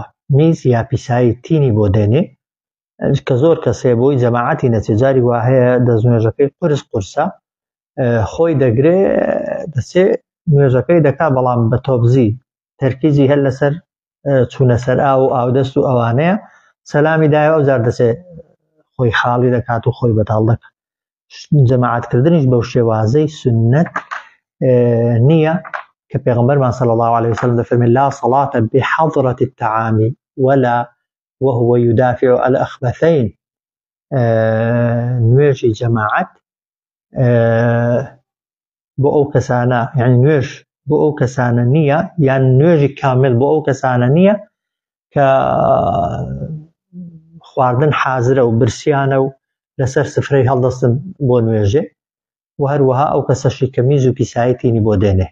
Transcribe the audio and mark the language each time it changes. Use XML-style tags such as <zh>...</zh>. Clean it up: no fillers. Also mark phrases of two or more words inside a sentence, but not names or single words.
<ckb>میز یا پیسایی تینی بۆ دێنێ کە زۆر کەسێ بۆی جەماعەتی نەچێ، جاری وا هەیە دەستنوێژەکەی قورسە خۆی دەگرێ دەچێ نوێژەکەی دەکا بەڵام بە تۆبزی تەرکیزی هەر لەسەر چوونە سەر ئاو و ئاودەست و ئەوانەیە سەلامی دایەوە ئەو جار دەچێ خۆی خاڵی دەکات و خۆی بەتاڵ دەکات. جەماعەتکردنیش بەو شێوازەی سنەت نییە کە پێغەمبەرمان</ckb> <ar>صلی الله عليه وسلم</ar> <ckb>دەفەرمێ</ckb> <ar>لا صلاة بحضرة الطعام ولا وهو يدافع الأخبثين.</ar> <ckb>نوێژی جەماعەت بۆ ئەو کەسانە یعنی نوێژ بۆ ئەو کەسانە نییە یان نوێژی کامل بۆ ئەو کەسانە نییە کە خواردن حازرە و برسیانە و لەسەر سفرەی هەڵدەستن بۆ نوێژێ و هەروەها ئەو کەسەشی کە میز و پیسایەتینی بۆ دێنێ.</ckb>